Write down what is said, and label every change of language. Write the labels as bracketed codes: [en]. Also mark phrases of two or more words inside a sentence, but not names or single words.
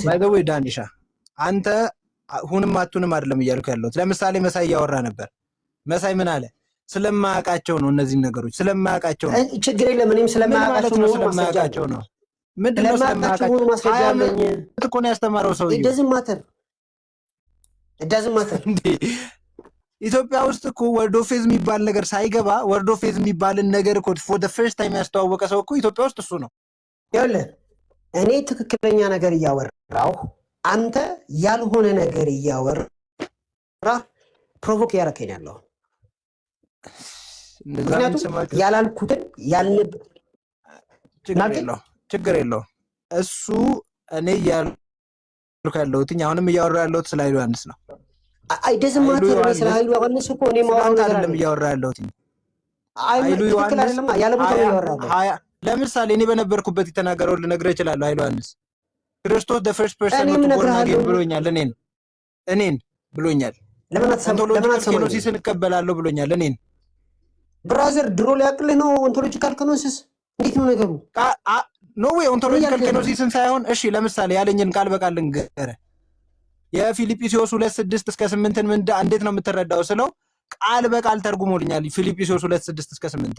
[en] by the way [am] ዳኒሻ አንተ ሁንም አቱንም አይደለም እያልኩ ያለሁት። ለምሳሌ መሳይ እያወራ ነበር። መሳይ ምን አለ? ስለማያውቃቸው ነው እነዚህ ነገሮች ስለማያውቃቸው ነው። ችግር የለም። እኔም ስለማያውቃቸው ነው። ምንድነው ስለማያውቃቸው ማስረጃ አለኝ እኮ ነው ያስተማረው ሰው። [en] it doesn't matter [am] እንዴ ኢትዮጵያ ውስጥ እኮ [en] word of faith [am] የሚባል ነገር ሳይገባ [en] word of faith [am] የሚባልን ነገር እኮ [en] for the first time [am] ያስተዋወቀ ሰው እኮ ኢትዮጵያ ውስጥ እሱ ነው። ይኸውልህ እኔ ትክክለኛ ነገር እያወራሁ አንተ ያልሆነ ነገር እያወራ ፕሮቮክ ያረከኝ ያለው ምክንያቱም ያላልኩትን ያልንብ ችግር የለውም እሱ እኔ ያልኩ ያለሁት አሁንም እያወራ ያለሁት ስለ ኃይሉ ዮሐንስ ነው። [en] it doesn't matter [am] ነው። ስለ ኃይሉ ዮሐንስ እኮ እኔ ማወራው ነገር አይደለም እያወራ ያለሁት ኃይሉ ዮሐንስ ያለ ቦታው ያወራው። ለምሳሌ እኔ በነበርኩበት የተናገረውን ልነግርህ እችላለሁ። ኃይሉ ዮሐንስ ክርስቶስ [en] the first person to born again [am] ብሎኛል። እኔን ብሎኛል። ለምን አትሰማም? ሲስን እቀበላለሁ ብሎኛል። እኔን ብራዘር ድሮ ሊያቅልህ ነው [en] ontological kenosis። [am] እንዴት ነው ነገሩ? [en] no way ontological kenosis [am] ሳይሆን እሺ ለምሳሌ ያለኝን ቃል በቃል ልንገርህ። የፊልጵስዩስ 2:6 እስከ 8 ምን እንዴት ነው የምትረዳው ስለው ቃል በቃል ተርጉሞልኛል። ፊልጵስዩስ 2:6 እስከ 8